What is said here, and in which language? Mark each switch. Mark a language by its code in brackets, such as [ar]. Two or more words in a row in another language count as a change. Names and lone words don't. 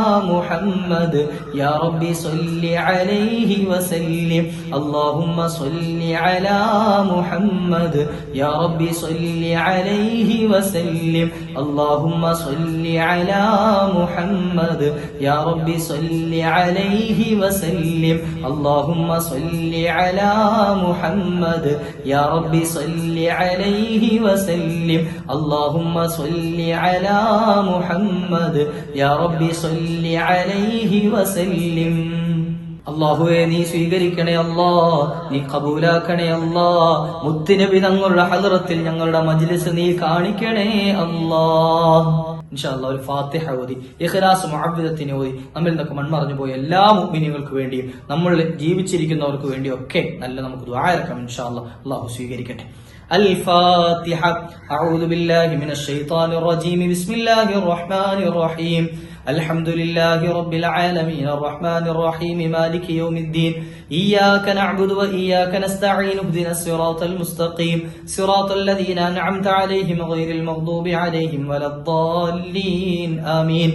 [ar] محمد يا رب صل عليه وسلم اللهم صل على محمد يا رب صل عليه وسلم اللهم صل على محمد يا رب صل عليه وسلم اللهم صل على محمد يا رب صل عليه وسلم اللهم صل على محمد يا رب صل عليه وسلم [ml] അല്ലാഹുവേ നീ സ്വീകരിക്കണേ അല്ലാ, നീ കബൂലാക്കണേ അല്ലാ. മുത്തുനബി തങ്ങളുടെ ഹദ്റത്തിൽ ഞങ്ങളുടെ മജ്ലിസ് നീ കാണിക്കണേ അല്ലാ. [ar] إن شاء الله [ml] ഒരു ഫാത്തിഹ ഓതി ഇഖ്ലാസ് മുഅവ്വിദത്തിനെ ഓതി നമ്മിൽ നിന്നൊക്കെ മൺമറഞ്ഞു പോയ എല്ലാ മുഅ്മിനീങ്ങൾക്ക് വേണ്ടിയും നമ്മൾ ജീവിച്ചിരിക്കുന്നവർക്ക് വേണ്ടിയും ഒക്കെ നല്ല നമുക്ക് ദുആ ഇറക്കാം. [ar] إن شاء الله [ml] അല്ലാഹു സ്വീകരിക്കട്ടെ. [ar] الفاتحة. أعوذ بالله من الشيطان الرجيم. بسم الله الرحمن الرحيم. الحمد لله رب العالمين الرحمن الرحيم مالك يوم الدين إياك نعبد وإياك نستعين اهدنا الصراط المستقيم صراط الذين أنعمت عليهم غير المغضوب عليهم ولا الضالين آمين.